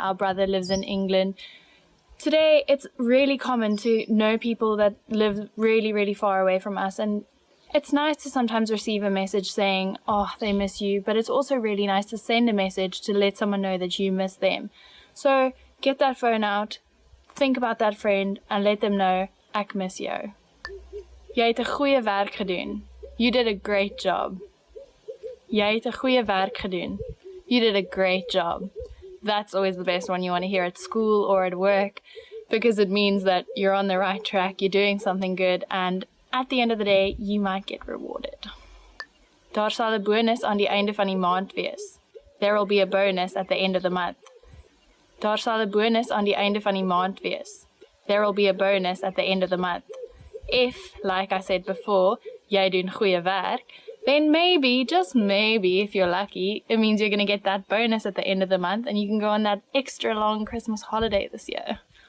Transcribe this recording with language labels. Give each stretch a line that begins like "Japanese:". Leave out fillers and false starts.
English: Our brother lives in England. Today, it's really common to know people that live really, really far away from us. And it's nice to sometimes receive a message saying, they miss you. But it's also really nice to send a message to let someone know that you miss them. So get that phone out, think about that friend, and let them know,
Afrikaans: ek mis jou. Jy het 'n goeie werk gedoen.
English: You did a great job.
Afrikaans: Jy het 'n goeie werk gedoen.
English: You did a great job. That's always the best one you want to hear at school or at work, because it means that you're on the right track, you're doing something good, and at the end of the day, you might get rewarded.
Afrikaans: Daar sal 'n bonus aan die einde van die maand wees.
English: There will be a bonus at the end of the month.
Afrikaans: Daar sal 'n bonus aan die einde van die maand wees.
English: There will be a bonus at the end of the month. If, like I said before,
Afrikaans: jy doen goeie werk,
English: then maybe, just maybe, if you're lucky, it means you're going to get that bonus at the end of the month and you can go on that extra long Christmas holiday this year.